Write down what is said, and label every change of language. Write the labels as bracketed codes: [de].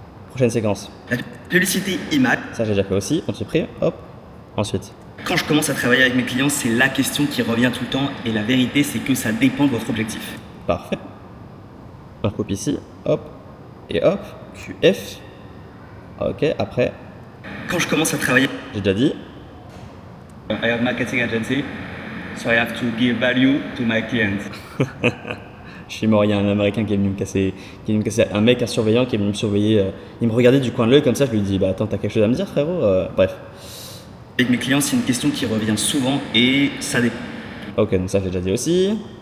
[fr] Prochaine séquence. La publicité image. Ça, j'ai déjà fait aussi. On supprime. Hop. Ensuite. Quand je commence à travailler avec mes clients, c'est la question qui revient tout le temps. Et la vérité, c'est que ça dépend de votre objectif. Parfait. On recoupe ici. Hop. Et hop. QF. Ok. Après. Quand je commence à travailler. J'ai déjà dit. [en] I have marketing agency, so I have to give value to my clients. [fr] Je suis mort, il y a un américain qui est venu me casser, un mec, un surveillant qui est venu me surveiller. Il me regardait du coin de l'œil comme ça, je lui dis bah attends, t'as quelque chose à me dire frérot. Bref. Avec mes clients, c'est une question qui revient souvent et ça dépend. Ok, donc ça j'ai déjà dit aussi.